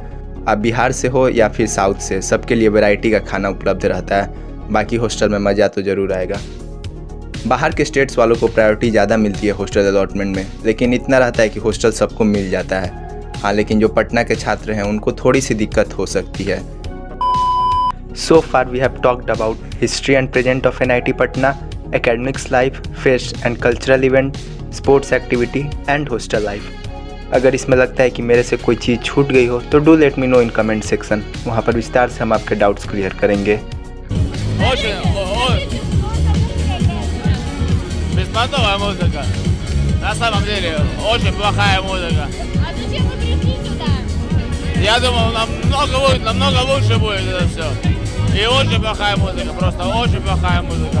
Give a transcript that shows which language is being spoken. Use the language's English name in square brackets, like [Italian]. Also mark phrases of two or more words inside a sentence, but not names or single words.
[Hindi] आप बिहार से हो या फिर साउथ से, सबके लिए वैरायटी का खाना उपलब्ध रहता है। बाकी हॉस्टल में मज़ा तो ज़रूर आएगा। बाहर के स्टेट्स वालों को प्रायोरिटी ज़्यादा मिलती है [English] hostel allotment [Hindi] में, लेकिन इतना रहता है कि हॉस्टल सबको मिल जाता है। हाँ, लेकिन जो पटना के छात्र हैं उनको थोड़ी सी दिक्कत हो सकती है। [English] So far we have talked about history and present of NIT Patna, academics life, fest and cultural event, sports activity and hostel life. [Hindi] अगर इसमें लगता है कि मेरे से कोई चीज़ छूट गई हो तो [English] do let me know in comment section. [Hindi] वहाँ पर विस्तार से हम आपके [English] doubts clear [Hindi] करेंगे। [Russian] Беспонтовая музыка. На самом деле, очень плохая музыка. А зачем вы пришли сюда? Я думал, намного лучше будет это все. И очень плохая музыка, просто очень плохая музыка.